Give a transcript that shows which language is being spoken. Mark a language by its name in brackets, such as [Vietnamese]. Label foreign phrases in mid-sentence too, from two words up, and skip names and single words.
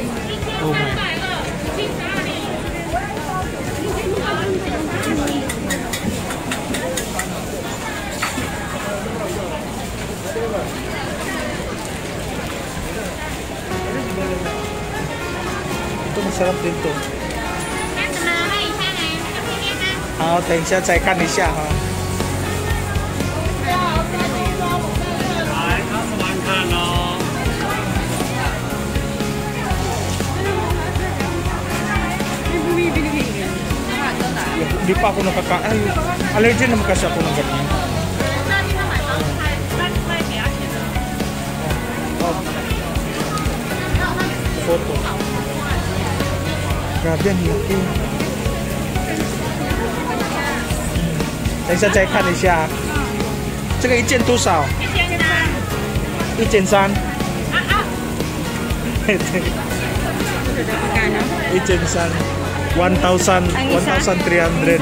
[English] Oh my. [Filipino] Ito masarap din to. Oh, thanks siya. Saya kan siya, ha. Hindi pa ako nakakain. Allergy naman kasi ako ng ganyan. Photo. Grabe ang laki. [Chinese] 等一下再看一下，这个一件多少？1,300。1,300.